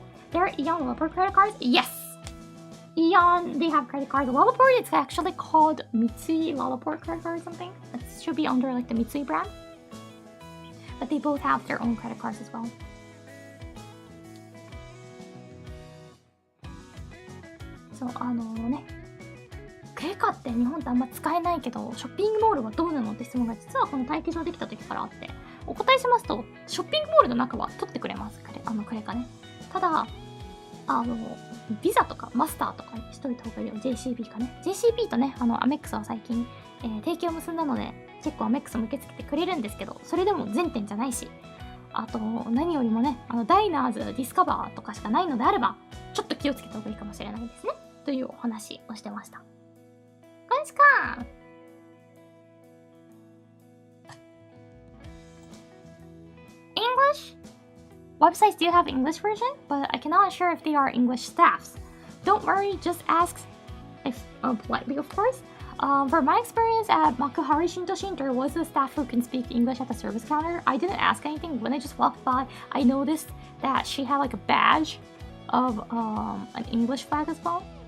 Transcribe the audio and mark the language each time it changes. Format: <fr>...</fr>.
<en>There are Aeon LaLaport credit cards? Yes! Aeon, they have credit cards. LaLaport, it's actually called Mitsui LaLaport credit card or something. It should be under like the Mitsui brand. But they both have their own credit cards as well.</en> <ja>So, クレカって日本ってあんま使えないけど、ショッピングモールはどうなのって質問が実はこの待機場できた時からあって、お答えしますと、ショッピングモールの中は取ってくれます。クレカね。ただ、ビザとかマスターとかにしといた方がいいよ。 JCB かね。 JCB とね、アメックスは最近、提携を結んだので、結構アメックスも受け付けてくれるんですけど、それでも全店じゃないし、あと、何よりもね、ダイナーズ、ディスカバーとかしかないのであれば、ちょっと気をつけた方がいいかもしれないですね。というお話をしてました。こんしかEnglish?</ja> <en>Websites do have English version, but I cannot assure if they are English staffs. Don't worry, just ask if politely, of course. For my experience at Makuhari Shintoshin, there was a staff who can speak English at the service counter. I didn't ask anything. When I just walked by, I noticed that she had like a badge of an English flag as well.</en>